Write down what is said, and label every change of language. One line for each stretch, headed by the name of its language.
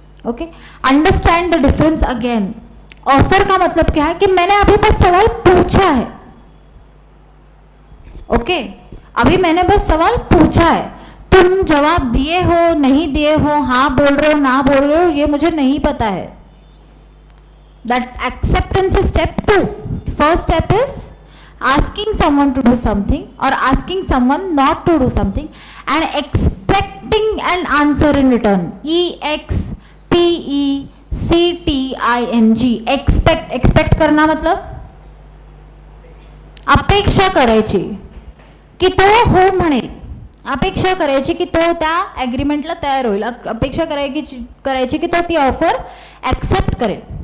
English: Okay, understand the difference again.
Hindi: Offer का मतलब क्या है कि मैंने अभी बस सवाल पूछा है. ओके, अभी मैंने बस सवाल पूछा है, तुम जवाब दिए हो नहीं दिए हो, हाँ बोल रहे हो ना बोल रहे हो, ये मुझे नहीं पता है.
English: That acceptance is step 2. First step is asking someone to do something or asking someone not to do something and expecting an answer in return. expecting.
Hindi: expect करना मतलब
Marathi: अपेक्षा करायची की तो हो म्हणेल, अपेक्षा करायची की तो त्या ॲग्रीमेंटला तयार होईल, अपेक्षा करायची की तो ती ऑफर ॲक्सेप्ट करेल.